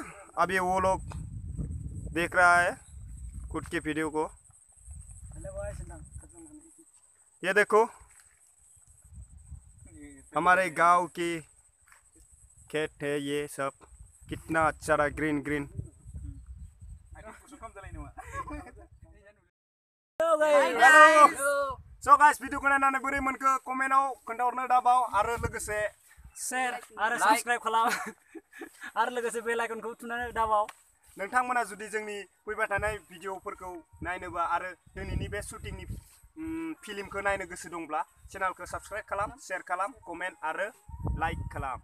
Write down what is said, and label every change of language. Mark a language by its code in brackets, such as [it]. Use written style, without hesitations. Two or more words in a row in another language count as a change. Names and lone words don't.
[hi] अभी वो लोग देख रहा है खुद के वीडियो को। ये देखो, हमारे गांव की खेत है। ये सब कितना अच्छा रहा, [en] green green. [brx] गाइस, भिडिअखौ नायनानै बोरै मोनखो कमेन्टआव खोन्थाहरनो दाबाव, आरो लोगोसे share आरो subscribe खालाम आरो लोगोसे बेल आइकनखौ थुनानै दाबाव नोंथांमोना जुदि जोंनि फैबाय थानाय भिडिअफोरखौ नायनोबा आरो दिनैनि बे शुटिंनि फिल्मखौ नायनो गोसो दंब्ला चेनेलखौ साबस्क्राइब खालाम शेयार खालाम कमेन्ट आरो लाइक खालाम